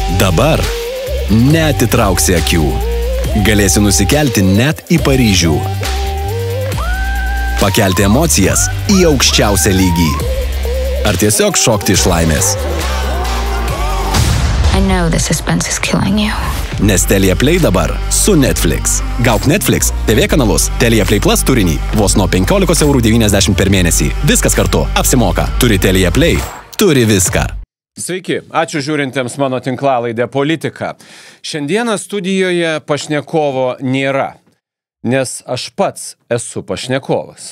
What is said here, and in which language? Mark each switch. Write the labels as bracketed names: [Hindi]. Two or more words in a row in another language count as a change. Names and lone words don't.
[Lithuanian] Dabar neatitrauksi akių. Galėsi nusikelti net į Paryžių. Pakelti emocijas į aukščiausią lygį. Ar tiesiog šokti iš laimės. [English] I know the suspense is killing you. [Lithuanian] Nes Telia Play dabar su Netflix. Gauk Netflix, TV kanalus, Telia Play Plus turinį vos nuo 15,90 € per mėnesį. Viskas kartu apsimoka. Turi Telia Play, turi viską. Sveiki, ačiū žiūrintiems mano tinklalaidę Politika. Šiandieną studijoje pašnekovo nėra, nes aš pats esu pašnekovas.